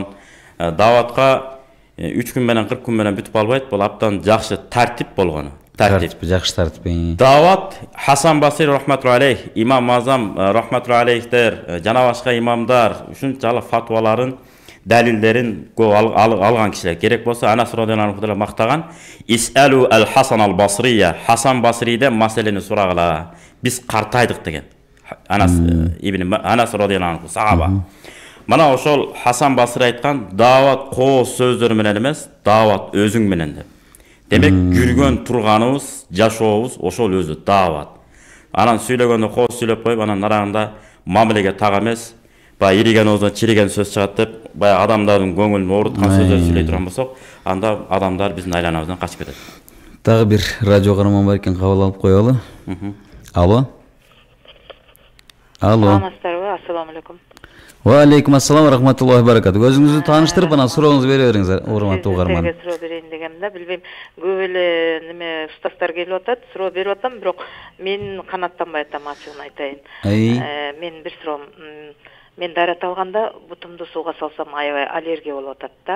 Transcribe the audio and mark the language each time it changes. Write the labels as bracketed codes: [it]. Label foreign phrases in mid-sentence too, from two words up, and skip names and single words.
[ky] Даватка 3 күн менен 40 күн менен бүтүп албайт, бул абдан жакшы тартип болгону. Тартип, жакшы тартип. Дават Хасан Басри [ar] رحمة الله عليه, [ky] имам Азам [ar] رحمة الله عليهم, [ky] жана башка имамдар ушунчалык фатваларын, далилдерин алган кишилер. Керек болсо Анас [ar] رضي الله عنه [ky] деле мактаган: [ar] "سلوا الحسن البصري", [ky] Хасан Басриден маселени сурагыла. Биз картайдык деген. Анас [ar] رضي الله عنه [ky] сахаба. Мана ошол Хасан Басри айткан, дават коос сөздөр менен эмес, дават өзүң менен деп. Demek жүргөн турганыбыз, жашообуз ошол өзү даават. Анан сүйлөгөндө кооз сүйлөп коюп, анан араңда мамилеге так эмес, баягы ириген оозунан чириген сөз чыгат деп, баягы адамдардын көңүлүн ооруткан сөздөр сүйлөй турган болсок, анда адамдар биздин айланабыздан качып кетет. Дагы бир радио каарман бар экен, кабыл алып коелу. Алло. Саламатсыздарбы? [ar] السلام عليكم. وعليكم السلام رحمة الله بركاته. [ky] Өзүңүздү тааныштырып, анан сурооңузду бере бериңиз, урматтуу угарман. Сизге суроо берейин дегенде, билбейм, көп эле неме устаздар келип атат, суроо берип атам, бирок мен канаттанбай атам, ачыгын айтайын. Мен бир суроом, мен дарат алганда бутумду сууга салсам аябай аллергия болуп атат да.